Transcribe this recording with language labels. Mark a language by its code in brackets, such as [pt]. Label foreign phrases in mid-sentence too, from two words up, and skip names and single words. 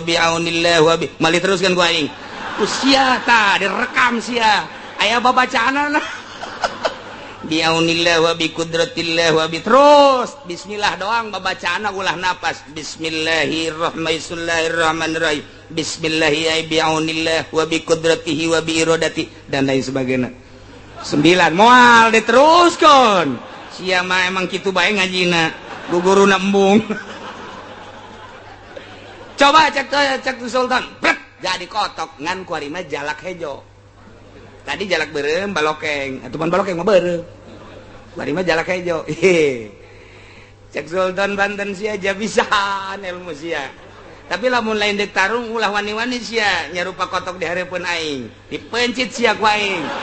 [ar] بعون الله وبمالي [su] teruskan ku aing sia tah direkam sia aya babacaanna [ar] بعون الله وبقدرة الله وب [su] terus bismillah doang babacaanna ulah napas [ar] بسم الله الرحمن الرحيم بسم الله [su] ay [ar] بعون الله وبقدرته وبإرادته [id] dan lain sebagainya [su] 9 moal diteruskan sia mah emang kitu bae ngajina guguruna embung coba cek Sultan brek jadi kotok ngan kuari mah jalak hejo tadi jalak berem balokeng atuh balokeng mah berem kuari mah jalak hejo cek Sultan Banten sia aja bisaan ilmu sia tapi lamun lain dek tarung ulah wani-wani sia nyarupa kotok di hareupeun aing dipencit sia ku aing